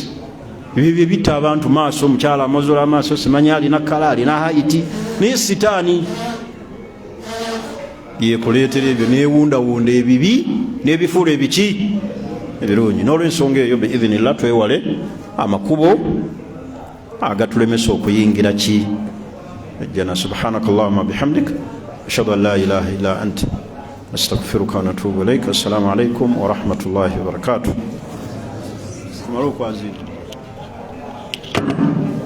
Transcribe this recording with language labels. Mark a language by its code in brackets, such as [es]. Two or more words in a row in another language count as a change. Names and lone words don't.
[lg] Ebyo bye bitta abantu maaso. Omukyala amozola amaaso simanyi alina kala alina haiti, naye sitaani yekuleetera ebyo newundawunda ebibi n'ebifuula ebiki ebirungi. N'olwensonga eyo biidhinillah twewale amakubo agatulemesa okuyingira ki ejjana. [ar] سبحانك اللهم وبحمدك أشهد أن لا إله إلا أنت أستغفرك ونتوب إليك. السلام عليكم ورحمة الله وبركاته. [lg] Tumara okwazira